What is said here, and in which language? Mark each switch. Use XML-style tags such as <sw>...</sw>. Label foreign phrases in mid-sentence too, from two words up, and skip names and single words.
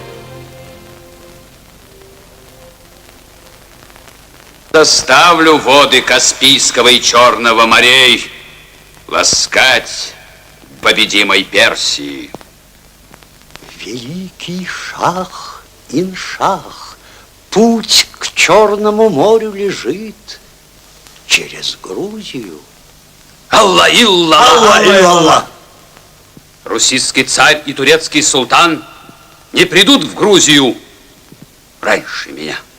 <ru>Доставлю воды Каспийского и Черного морей ласкать победимой Персии. Великий шах, иншах, путь к Черному морю лежит через Грузию. Алла-илла! Руссийский царь и турецкий султан не придут в Грузию раньше меня.</ru>